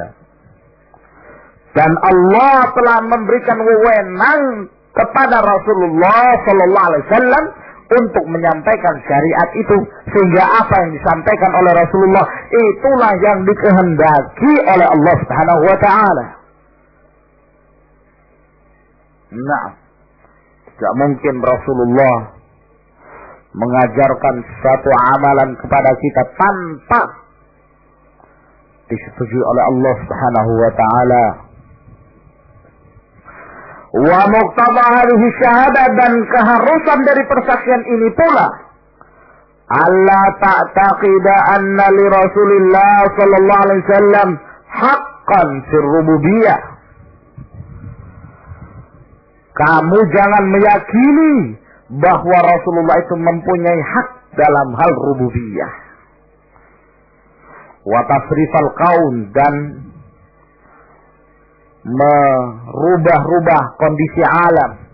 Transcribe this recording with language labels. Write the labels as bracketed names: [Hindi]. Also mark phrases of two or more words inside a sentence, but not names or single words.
[Indonesian] Dan Allah telah memberikan wewenang kepada Rasulullah [Arabic] صلى الله عليه وسلم [Indonesian] untuk menyampaikan syariat itu, sehingga apa yang disampaikan oleh Rasulullah itulah yang dikehendaki oleh Allah [Arabic] سبحانه وتعالى. [Indonesian] Nah, tidak mungkin Rasulullah mengajarkan suatu amalan kepada kita tanpa disetujui oleh Allah [Arabic] سبحانه وتعالى. ومقتضى هذه الشهادة, [Indonesian] dan keharusan dari persaksian ini pula [Arabic] ألا تعتقد أن لرسول الله صلى الله عليه وسلم حقا في الربوبية. [Indonesian] Kamu jangan meyakini bahwa Rasulullah itu mempunyai hak dalam hal rububiyah. [Arabic] وتصريف الكون, [Indonesian] dan merubah-rubah kondisi alam.